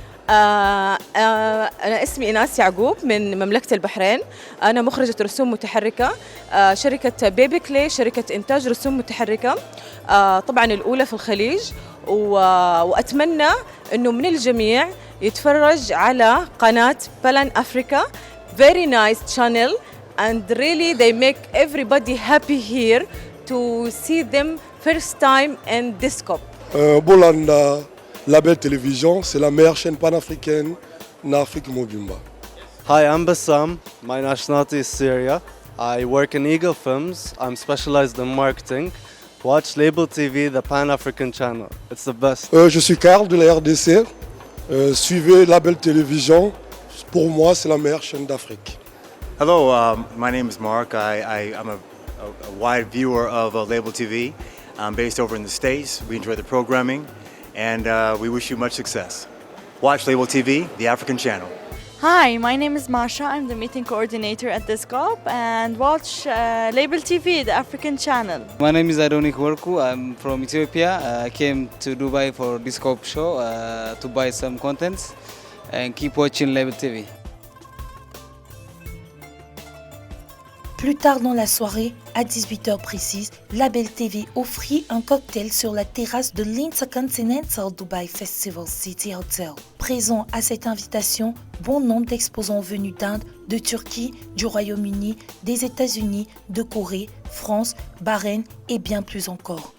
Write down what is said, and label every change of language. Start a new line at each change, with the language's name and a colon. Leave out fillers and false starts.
Arabic: أنا اسمي إيناس يعقوب من مملكة البحرين. أنا مخرجة رسوم متحركة. شركة بيبي كلي شركة إنتاج رسوم متحركة. طبعاً الأولى في الخليج وأتمنى إنه من الجميع يتفرج على قناة Pan Africa.
English: Very nice channel and really they make everybody happy here to see them first time in Disco. Bolanda.
French: Label Télévision, c'est la meilleure chaîne panafricaine en Afrique Mobimba.
English: Hi, I'm Bassam. My nationality is Syria. I work in Eagle Films. I'm specialized in marketing. Watch Label TV, the Pan-African channel. It's the best.
French: Je suis Karl de la RDC. Suivez Label Télévision. Pour moi, c'est la meilleure chaîne d'Afrique.
English: Hello, my name is Mark. I'm a wide viewer of Label TV. I'm based over in the States. We enjoy the programming. And we wish you much success. Watch Label TV, the African channel. Hi, my name is Masha. I'm the meeting coordinator at Discope, and watch Label TV, the African channel. My name is Adonik Worku. I'm from Ethiopia. I came to Dubai for Discope show to buy some contents and keep watching Label TV.
French: Plus tard dans la soirée, à 18h précise, Label TV offrit un cocktail sur la terrasse de l'Intercontinental Dubai Festival City Hotel. Présent à cette invitation, bon nombre d'exposants venus d'Inde, de Turquie, du Royaume-Uni, des États-Unis, de Corée, France, Bahreïn et bien plus encore.